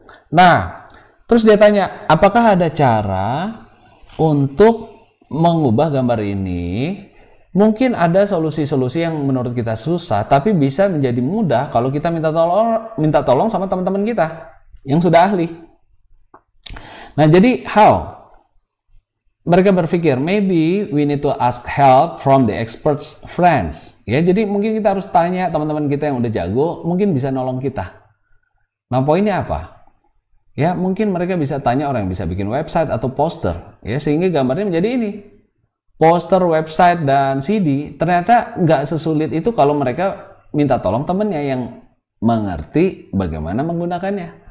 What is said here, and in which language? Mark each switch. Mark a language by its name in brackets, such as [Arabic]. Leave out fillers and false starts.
[Indonesian] Nah, terus dia tanya, apakah ada cara untuk mengubah gambar ini? Mungkin ada solusi-solusi yang menurut kita susah, tapi bisa menjadi mudah kalau kita minta tolong sama teman-teman kita yang sudah ahli. Nah, jadi [English] how? [Indonesian] Mereka berpikir, [English] maybe we need to ask help from the experts friends. [Indonesian] Ya, jadi mungkin kita harus tanya teman-teman kita yang udah jago, mungkin bisa nolong kita. Nah, poinnya apa? Ya, mungkin mereka bisa tanya orang yang bisa bikin website atau poster, ya, sehingga gambarnya menjadi ini. Poster, website, dan CD ternyata nggak sesulit itu kalau mereka minta tolong temennya yang mengerti bagaimana menggunakannya.